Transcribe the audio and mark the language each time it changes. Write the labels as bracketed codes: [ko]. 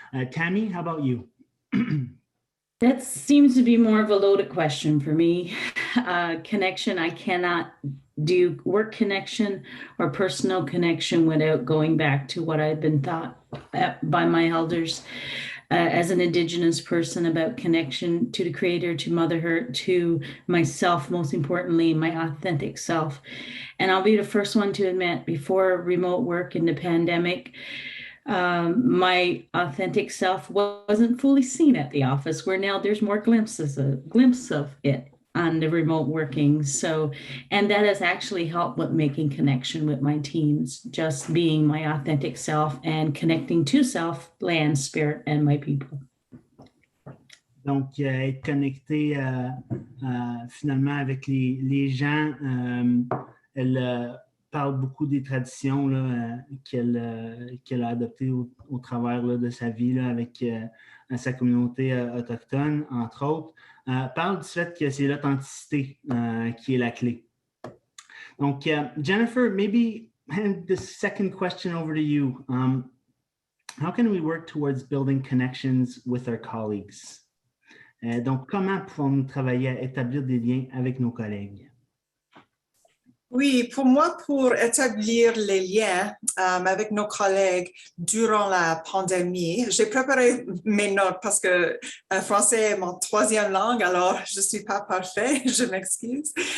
[en] Tammy, how about you? That seems to be more of a loaded question for me. Connection, I cannot do work connection or personal connection without going back to what I've been taught by my elders as an Indigenous person about connection to the Creator, to Mother Earth, to myself, most importantly, my authentic self. And I'll be the first one to admit, before remote work in the pandemic, my authentic self wasn't fully seen at the office, where now there's more glimpse of it on the remote working. So, and that has actually helped with making connection with my teams, just being my authentic self and connecting to self, land, spirit, and my people. [fr] Donc, être connecté finalement avec les gens, elle parle beaucoup des traditions qu'elle a adoptées au travers là, de sa vie là, avec sa communauté autochtone, entre autres. Parle du fait que c'est l'authenticité qui est la clé. [en] Donc, Jennifer, maybe hand the second question over to you. How can we work towards building connections with our colleagues? [fr] Donc, comment pouvons-nous travailler à établir des liens avec nos collègues? Oui, pour moi, pour établir les liens avec nos collègues durant la pandémie, j'ai préparé mes notes parce que français est mon troisième langue, alors je ne suis pas parfait, je m'excuse.